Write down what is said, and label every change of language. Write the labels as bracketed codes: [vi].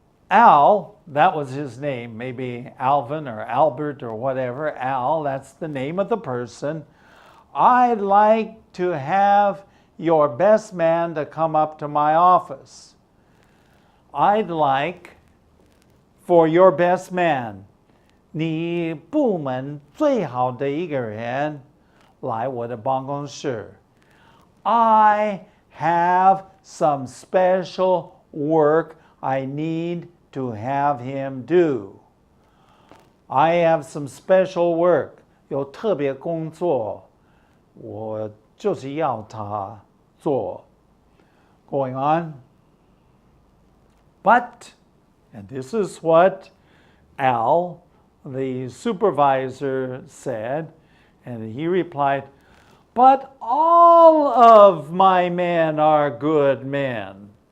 [en] Al, that was his name, maybe Alvin or Albert or whatever. Al, that's the name of the person. I'd like to have your best man to come up to my office. I'd like for your best man, [zh] 你部门最好的一个人来我的办公室。 [en] I have some special work I need to have him do. I have some special work. [zh] 有特别工作，我就是要他做。 [en] Going on. But, and this is what Al, the supervisor, said, and he replied, but all of my men are good men.